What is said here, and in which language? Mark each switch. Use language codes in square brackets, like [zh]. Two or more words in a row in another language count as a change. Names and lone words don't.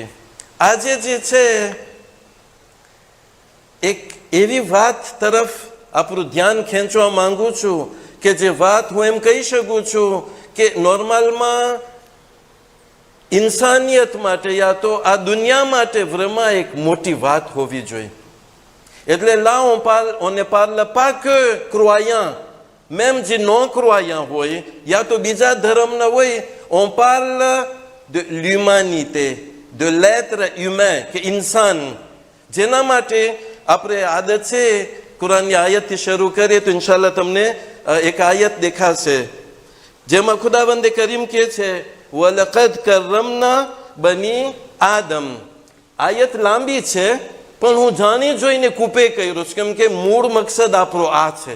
[gu] આજે જે છે એક એવી વાત તરફ આપણું ધ્યાન ખેંચવા માંગુ છું કે જે વાત હું એમ કહી શકું છું કે નોર્મલમાં ઇન્સાનિયત માટે યા તો આ દુનિયા માટે vraiment એક મોટી વાત હોવી જોઈએ. એટલે [fr] là on ne parle pas que croyants, même [gu] જે [fr] non croyants [gu] હોય યા તો બીજા ધર્મના હોય, [fr] on parle de l'humanité, de l'être humain, [gu] કે ઇન્સાન. જેના માટે આપણે આદત છે કુરાનની આયતથી શરૂ કરીએ તો ઇન્શાલ્લાહ તમને એક આયત દેખાશે જેમાં ખુદાવંદે કરીમ કહે છે [ar] ولقد كرمنا بني آدم. [gu] આયત લાંબી છે પણ હું જાણી જોઈને કૂપે કર્યો છું, કેમ કે મૂળ મકસદ આપણો આ છે.